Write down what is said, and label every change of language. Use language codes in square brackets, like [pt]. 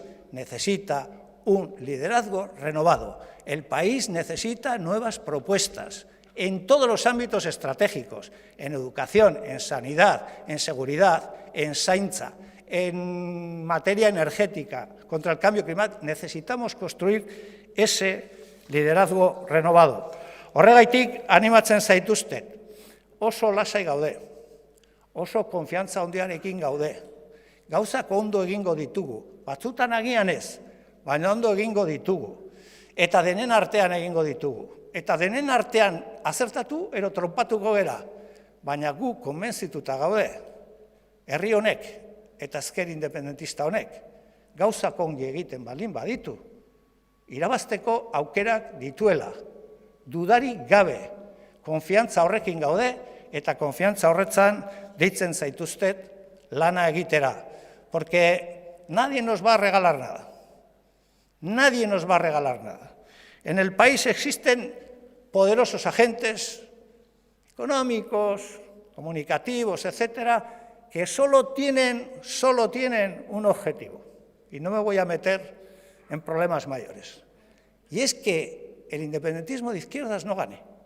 [es] necesita un liderazgo renovado, el país necesita nuevas propuestas en todos los ámbitos estratégicos, en educación, en sanidad, en seguridad, en zaintza, en materia energética, contra el cambio climático, necesitamos construir ese liderazgo renovado. [eu] Horregaitik animatzen zaituztet, oso lasai gaude, oso konfiantza handiarekin gaude. Gauzak ondo egingo ditugu, batzutan agian ez, baina ondo egingo ditugu. Eta denen artean egingo ditugu. Eta denen artean azertatu ero tronpatuko gera, baina gu konbentzituta gaude, herri honek eta ezker independentista honek, gauzak ongi egiten baldin baditu, irabazteko aukerak dituela, dudarik gabe, konfiantza horrekin gaude, eta konfiantza horretzan deitzen zaituztet lana egitera, [es] porque nadie nos va a regalar nada. Nadie nos va a regalar nada. En el país existen poderosos agentes económicos, comunicativos, etcétera, que solo tienen un objetivo. Y no me voy a meter en problemas mayores. Y es que el independentismo de izquierdas no gane.